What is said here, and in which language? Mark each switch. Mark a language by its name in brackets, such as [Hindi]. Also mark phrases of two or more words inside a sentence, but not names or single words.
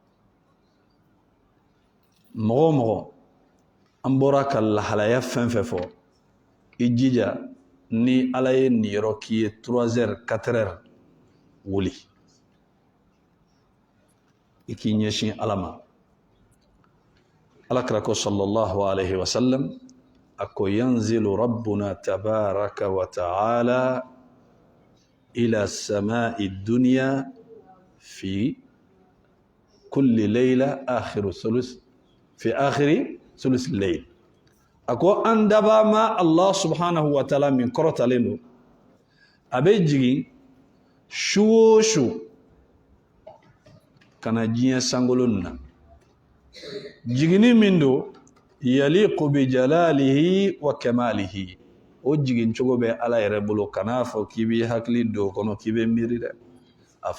[Bambara] mɔgɔ o mɔgɔ an bɔra ka lahalaya fɛn fɛn fɔ i jija ni Ala ye nin yɔrɔ k'i ye 3 heures 4 heures wuli i k'i ɲɛsin Ala ma Alakira ko [Arabic] sallallahu alaihi wasallam [Bambara] a ko [Arabic] ينزل ربنا تبارك وتعالى إلى السماء الدنيا في كل ليلة في آخر ثلث الليل [Bambara] a ko an daba ma Allah [Arabic] سبحانه وتعالى [Bambara] min kɔrɔtalen don a bɛ jigin su o su kana diɲɛ sangolon na jigini min don [Arabic] يليق بجلاله وكماله [Bambara] o jigin cogo bɛ Ala yɛrɛ bolo kana fɔ k'i bɛ hakili don kɔnɔ k'i bɛ miiri dɛ a